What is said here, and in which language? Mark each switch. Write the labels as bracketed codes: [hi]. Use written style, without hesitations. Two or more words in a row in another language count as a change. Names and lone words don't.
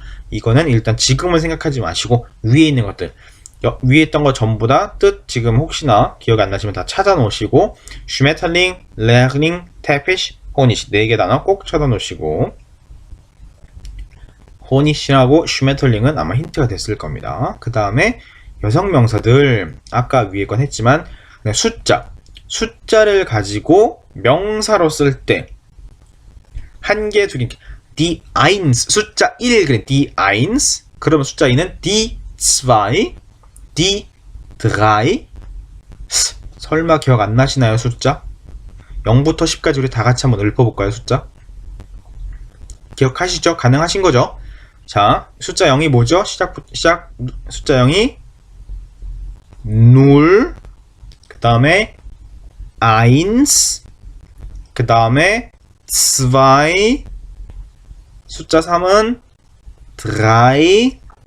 [ko] 이거는 일단 지금은 생각하지 마시고 위에 있는 것들, 위에 있던 거 전부 다 뜻 지금 혹시나 기억 안 나시면 다 찾아 놓으시고 슈메탈링, 레링, 테피시, 호니시 4개 단어 꼭 찾아 놓으시고, 호니시하고 슈메털링은 아마 힌트가 됐을 겁니다. 그 다음에 여성 명사들 아까 위에 건 했지만 숫자를 가지고 명사로 쓸 때 한 개, 두 개, [de] die eins [ko] 숫자 1 그래 [de] die eins [ko] 그러면 숫자 2는 [de] die zwei, die drei. [ko] 설마 기억 안 나시나요? 숫자 0부터 10까지 우리 다 같이 한번 읊어볼까요? 숫자 기억하시죠? 가능하신 거죠? 자, 숫자 0이 뭐죠? 시작 숫자 0이 0, 그 다음에 1, 그 다음에 2, 숫자 3은 3,